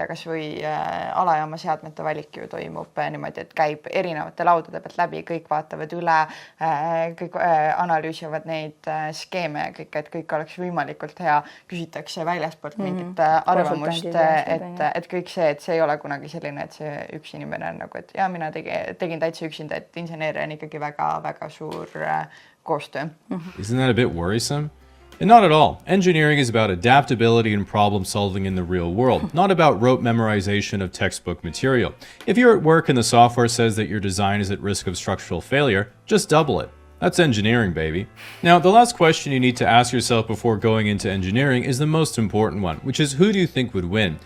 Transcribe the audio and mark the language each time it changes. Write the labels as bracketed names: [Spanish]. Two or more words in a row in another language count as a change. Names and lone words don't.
[Estonian] tea, kas või alajaama seadmete valik ju toimub niimoodi, et käib erinevate laudade pealt läbi, kõik vaatavad üle, kõik analüüsivad neid skeeme ja kõik, et kõik oleks võimalikult hea, küsitakse väljaspoolt mingit arvamust, et kõik see, et see ei ole kunagi selline, et see üks inimene on nagu, et ja mina tegin täitsa üksinda, et inseneeria on ikkagi väga-väga suur koostöö. [English] Isn't that a bit worrisome? And not at all. Engineering is about adaptability and problem solving in the real world, not about rote memorization of textbook material. If you're at work and the software says that your design is at risk of structural failure, just double it. That's engineering, baby. Now, the last question you need to ask yourself before going into engineering is the most important one, which is who do you think would win?